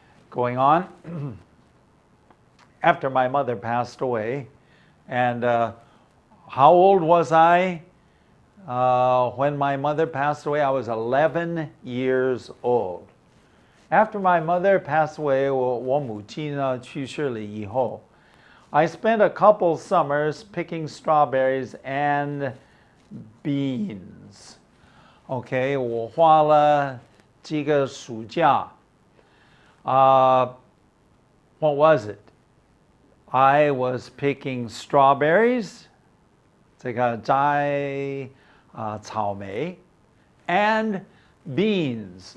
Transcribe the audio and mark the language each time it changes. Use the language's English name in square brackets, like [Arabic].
[English] Going on, after my mother passed away, and how old was I when my mother passed away? I was 11 years old. After my mother passed away, [Chinese] 我母亲呢去世了以后, [English] I spent a couple summers picking strawberries and beans. [Chinese] Okay, 我花了几个暑假. [English] What was it? I was picking strawberries, [Chinese] 这个摘草莓, [English] and beans.